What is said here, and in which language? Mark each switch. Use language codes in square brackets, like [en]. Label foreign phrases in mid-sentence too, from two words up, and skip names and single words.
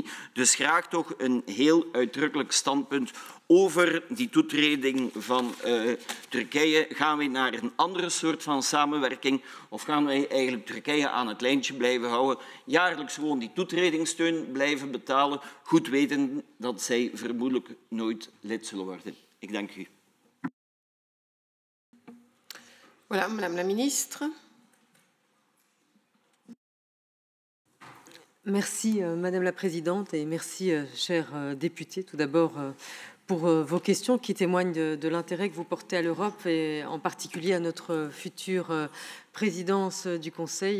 [nl] Dus graag toch een heel uitdrukkelijk standpunt over die toetreding van Turkije. Gaan we naar een andere soort van samenwerking of gaan wij eigenlijk Turkije aan het lijntje blijven houden, jaarlijks gewoon die toetredingssteun blijven betalen, goed weten dat zij vermoedelijk nooit lid zullen worden? Ik dank u. [fr] Voilà, Madame la Ministre. Merci, Madame la Présidente, et merci, chers députés, tout d'abord pour vos questions qui témoignent de l'intérêt que vous portez à l'Europe et en particulier à notre future présidence du Conseil.